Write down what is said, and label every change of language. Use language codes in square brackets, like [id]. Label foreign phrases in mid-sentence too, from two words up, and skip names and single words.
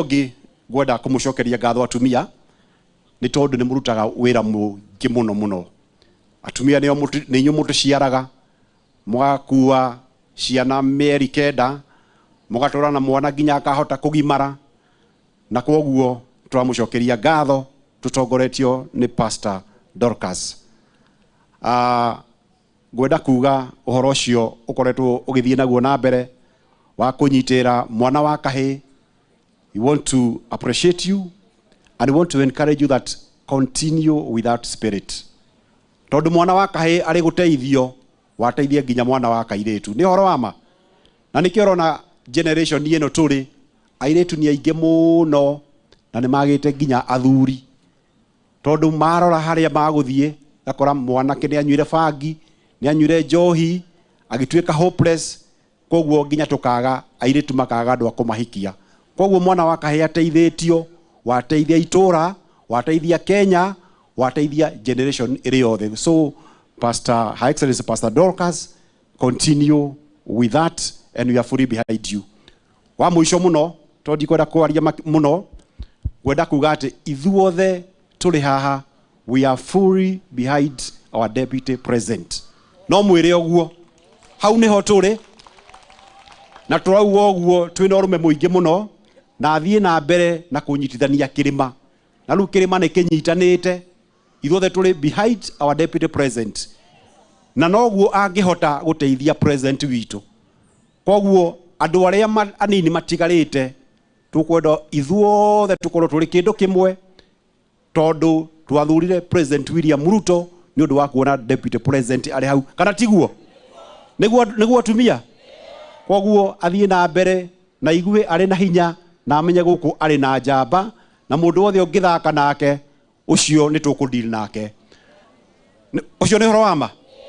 [ki] ũngĩ ngwenda kũmũcokeria ngatho atumia nĩ tondũ nĩ mũrutaga wĩra mũingĩ mũno atumia nĩ inyuĩ mũtũciaraga mũgakua ciana mĩeri 9 mũgatũra na mwana nginya akahota kũgimara na koguo tũramũcokeria ngatho tũtongoretio nĩ Pastor Doricas ngwenda kuga ũhoro ũcio ũkoretwo ũgĩthiĩ naguo na mbere wa kũnyitĩra mwana wa kahĩ. [en] We want to appreciate you and we want to encourage you that continue with that spirit. [ki] Tondũ mwana wa kahĩ arĩ gũteithio wateithie nginya mwana wa kairĩtu nĩ ũhoro wa ma na nĩkĩo ũrona generation ĩno tũrĩ airĩtu nĩ aingĩ mũno na nĩ magĩte nginya athuri tondũ marora harĩa magũthiĩ gakora mwanake nĩ anyuire bangi nĩ anyuire njohi agĩtuĩka hopeless koguo nginya tũkaga airĩtu makaga andũ a kũmahikia koguo mwana wa kahĩ ateithĩtio wateithia itũra wateithia Kenya wateithia generation ĩrĩ yothe. [en] So Pastor High Excellency Pastor Doricas, continue with that and we are fully behind you. [ki] Wa mũico mũno tondũ kwenda kwaria mũno gwenda kuga atĩ ithuothe tũrĩ haha [en] we are fully behind our deputy president. [ki] No mwĩre ũguo hau nĩho tũrĩ na tũrauga ũguo twĩna ũrũme mũingĩ mũno na thiĩ na mbere na kũnyitithania kĩrĩma na rĩu kĩrĩma nĩ kĩnyitanĩte ithuothe tũrĩ [en] behind our deputy president [ki] na noguo angĩhota gũteithia president witũ koguo andũ arĩa anini matigarĩte tũkwenda ithuothe tũkorwo tũrĩ kĩndũ kĩmwe tondũ twathurire President William Ruto nĩ ũndũ wa kuona [en] deputy president [ki] arĩ hau kana tiguo nĩguo atumia koguo athiĩ na mbere na igue arĩ na hinya na amenye gũkũ arĩ na njamba na mũndũ wothe ũngĩthaka nake ũcio nĩ tũkũdeal nake ũcio nĩ ũhoro wa ma